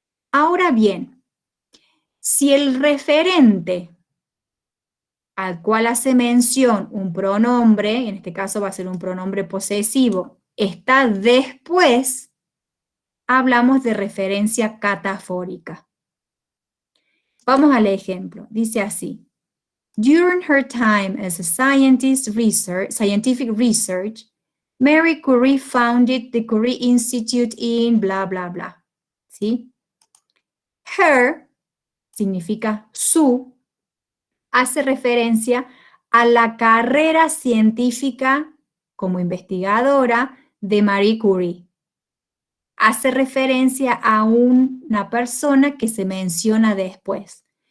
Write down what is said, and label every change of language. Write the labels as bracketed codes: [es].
[es] Ahora bien, si el referente al cual hace mención un pronombre, en este caso va a ser un pronombre posesivo, está después, hablamos de referencia catafórica. Vamos al ejemplo, dice así. [en] During her time as a scientific research, Marie Curie founded the Curie Institute in bla, bla, bla. [es] ¿Sí? Her significa su, hace referencia a la carrera científica como investigadora de Marie Curie. Hace referencia a una persona que se menciona después.